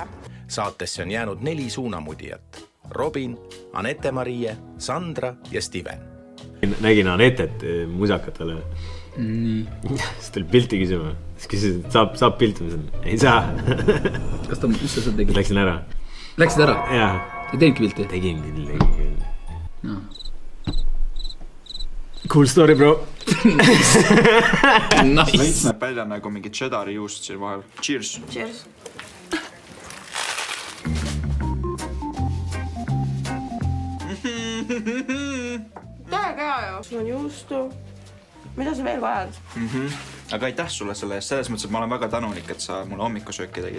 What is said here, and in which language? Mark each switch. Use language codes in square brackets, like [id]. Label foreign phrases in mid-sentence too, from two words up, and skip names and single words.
[et] Saatesse on jäänud 4 suunamudijat. Robin, Anette-Marie, Sandra ja Steven. Nägin Anetet musakatele. Siis tuli pilti küsima. Siis küsis, et saab piltimisel. Ei saa. Kas ta, mis sa tegid? Läksin ära. Läksid ära? Jaa. Ja teinki pilti? Tegin. [en] Cool story, bro. [et] Nice. Veits näeb välja nagu mingi cheddari juust siin vahel. Cheers. Cheers. Tähega hea ju. Sul on juustu. Mida sa veel vajad? Aga aitäh sulle selle eest. Selles mõttes, et ma olen väga tänulik, et sa mulle hommikusööki tegid.